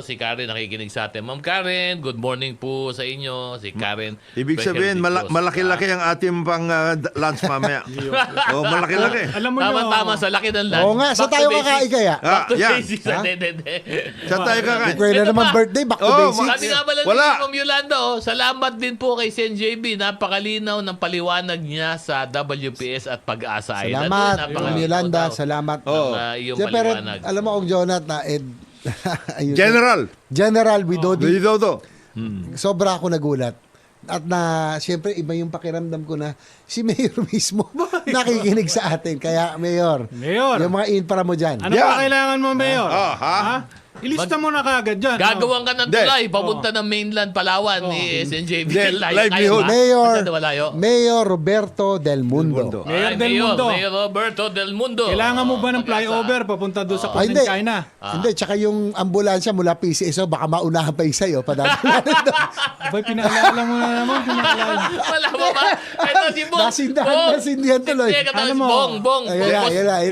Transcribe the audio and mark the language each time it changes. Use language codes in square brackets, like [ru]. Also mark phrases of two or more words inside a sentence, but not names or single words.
[tl] Si Karen nakikinig sa atin. Ma'am Karen, [en] good morning [tl] po sa inyo. Si Karen Ibig Berhel sabihin, de Dios. malaki-laki ang ating pang lunch mamaya. Oh, malaki-laki. Alam mo Tama, sa laki ng lunch. Oo nga, sa [en] Back to [tl] tayo [en] basics. [tl] kakain kaya. [en] Back to [tl] Yan. [en] basics. [tl] Ha? Hindi. Sa tayo kakain. Kaya na Ito naman pa. birthday, [en] back to [tl] Oh, [en] basics. [tl] Sabi nga pala Wala. ni Ma'am Yolanda, salamat din po kay Sen JB. Napakalinaw ng paliwanag niya sa WPS at Pag-asa Island. Salamat, Napakalinaw Ma'am Yolanda. daw Salamat. Oh. ng, iyong Siya, pero paliwanag. alam mo kung Jonat na ayun, General Widodi, Widodo. sobra ako nagulat. At siyempre, iba yung pakiramdam ko na si Mayor mismo nakikinig sa atin. Kaya, Mayor, yung mga infra mo dyan. Ano Yan. pa kailangan mo, Mayor? Ha? Ilista mo na kagad dyan. Gagawan ka ng Hindi. tulay, papunta ng mainland Palawan ni SNJB. Hindi, livelihood. Mayor Roberto Del Mundo. Mayor Del Mundo. Mayor Roberto Del Mundo. Kailangan mo ba ng Pag-asa. flyover papunta doon sa Hindi. China? Hindi, tsaka yung ambulansya mula PCSO, baka maunahan pa yung sa'yo. Padadala nito. Abay, pinaalala mo na naman. Pinaalala. Wala mo ba? Ito si Bong. Nasindihan tuloy. Hindi, Alam mo, Bong. Ayun na.